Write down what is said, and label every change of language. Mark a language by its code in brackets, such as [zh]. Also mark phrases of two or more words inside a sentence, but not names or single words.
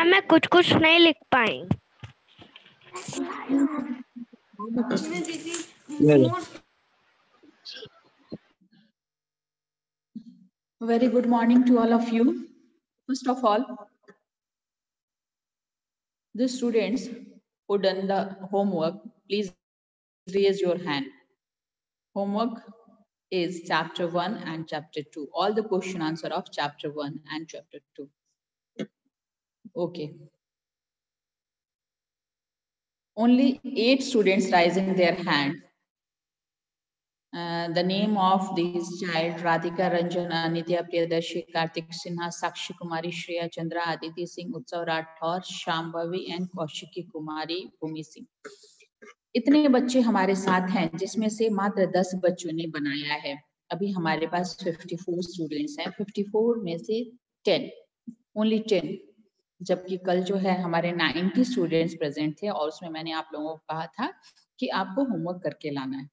[hi] मैं कुछ कुछ नहीं लिख पाई। [en] Very good morning to all of you. First of all, the students who done the homework, please raise your hand. Homework is chapter 1 and chapter 2. All the question answer of chapter 1 and chapter 2. Okay. Only 8 students raising their hand. The name of these child: Radhika Ranjan, Anitya Priyadarshi, Kartik Sinha, Sakshi Kumari, Shreya Chandra, Aditi Singh, Utsav Rathor, Shambhavi and Kaushiki Kumari, Bhumi Singh. [hi] इतने बच्चे हमारे साथ हैं, जिसमें से मात्र 10 बच्चों ने बनाया है। अभी हमारे पास 54 स्टूडेंट्स हैं। 54 में से 10, ओनली 10, जबकि कल जो है हमारे 90 स्टूडेंट्स प्रेजेंट थे और उसमें मैंने आप लोगों को कहा था कि आपको होमवर्क करके लाना है।